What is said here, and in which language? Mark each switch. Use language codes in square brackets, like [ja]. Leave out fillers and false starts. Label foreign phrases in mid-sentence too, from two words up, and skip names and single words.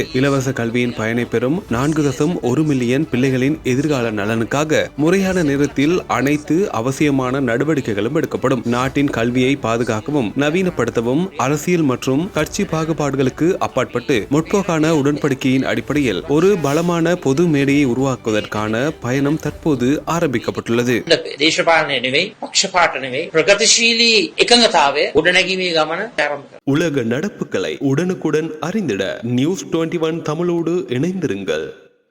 [ta] இலவச கல்வியின் பயனை பெறும் 4.1 மில்லியன் பிள்ளைகளின் எதிர்கால நலனுக்காக முறையான நேரத்தில் அனைத்து அவசியமான நடவடிக்கைகளும் எடுக்கப்படும். நாட்டின் கல்வியை பாதுகாக்கவும் நவீனப்படுத்தவும் அரசியல் மற்றும் கட்சி பாகுபாடுகளுக்கு அப்பாற்பட்டு முற்போக்கான உடன்படிக்கையின் அடிப்படையில் ஒரு பலமான பொது மேடையை உருவாக்குவதற்கான பயணம் தற்போது ஆரம்பிக்கப்பட்டுள்ளது. [si] නෙවෙයි පක්ෂපාත නෙවෙයි ප්‍රගතිශීලී එකඟතාවය උඩනැගීමේ ගමන ආරම්භ කරනවා. [ta] உலக நடப்புகளை உடனுக்குடன் அறிந்திட நியூஸ் 21 தமிழோடு இணைந்திருங்கள்.